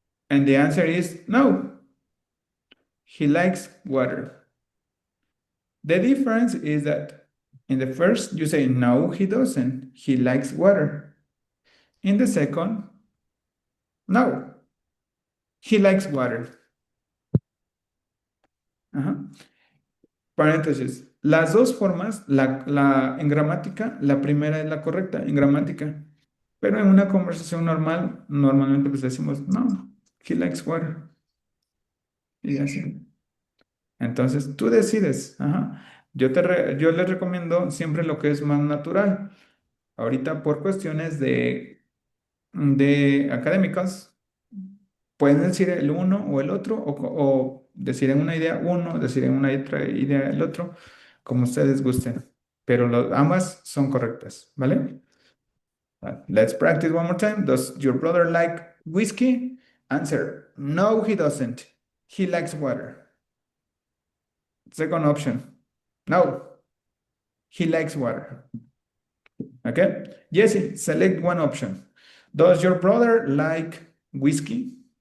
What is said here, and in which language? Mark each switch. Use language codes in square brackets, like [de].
[en] And the answer is no, he likes water. The difference is that In the first, you say, no, he doesn't. He likes water. In the second, no, he likes water. [es] Paréntesis. Las dos formas, en gramática, la primera es la correcta, en gramática. Pero en una conversación normal, normalmente pues decimos, [en] no, he likes water. [es] Y así. Entonces, tú decides. Yo les recomiendo siempre lo que es más natural. Ahorita, por cuestiones de académicas, pueden decir el uno o el otro, o decir en una idea uno, decir en una otra idea el otro, como ustedes gusten. Pero ambas son correctas, ¿vale? [en] Let's practice one more time. Does your brother like whiskey? Answer, no, he doesn't. He likes water. Second option, no, he likes water. Okay? Jessie, select one option. Does your brother like whiskey?